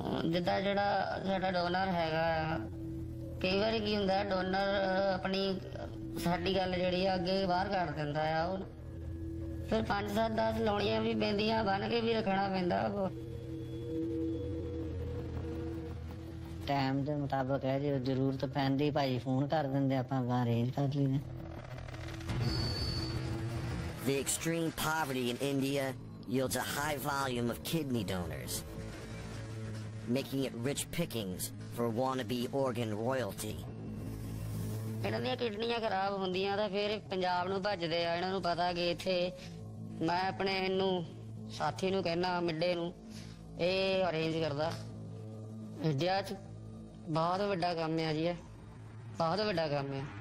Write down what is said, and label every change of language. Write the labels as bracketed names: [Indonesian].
[Punjabi] ਜਿੱਦਾਂ ਜਿਹੜਾ ਸਾਡਾ ਡੋਨਰ ਹੈਗਾ, ਕਈ ਵਾਰੀ ਕੀ ਹੁੰਦਾ, ਡੋਨਰ ਸਾਡੀ ਗੱਲ ਜਿਹੜੀ ਆ ਅੱਗੇ ਬਾਹਰ ਕੱਢ ਦਿੰਦਾ ਆ, ਉਹ ਫਿਰ 5-7-10 ਲਾਉਣੀਆਂ ਵੀ ਪੈਂਦੀਆਂ, ਬੰਨ ਕੇ ਵੀ ਰੱਖਣਾ ਪੈਂਦਾ। ਟਾਈਮ ਦੇ ਮੁਤਾਬਕ ਹੈ, ਜੇ ਜ਼ਰੂਰਤ ਪੈਂਦੀ ਭਾਜੀ ਫੋਨ ਕਰ ਦਿੰਦੇ, ਆਪਾਂ ਅਰੇਂਜ ਕਰ ਲਈਦੇ। [English] The extreme poverty in India yields a high volume of kidney donors, making it rich pickings for wannabe organ royalty. [Punjabi] ਇਹਨਾਂ ਦੀਆਂ ਕਿਡਨੀਆਂ ਖਰਾਬ ਹੁੰਦੀਆਂ ਤਾਂ ਫਿਰ ਪੰਜਾਬ ਨੂੰ ਭੱਜਦੇ ਆ। ਇਹਨਾਂ ਨੂੰ ਪਤਾ ਕਿ ਇੱਥੇ ਮੈਂ ਆਪਣੇ ਸਾਥੀ ਨੂੰ ਕਹਿਣਾ, ਮਿੱਡੇ ਨੂੰ, ਇਹ ਅਰੇਂਜ ਕਰਦਾ। ਇੰਡੀਆ 'ਚ ਬਹੁਤ ਵੱਡਾ ਕੰਮ ਆ ਜੀ, ਇਹ ਬਹੁਤ ਵੱਡਾ ਕੰਮ ਆ।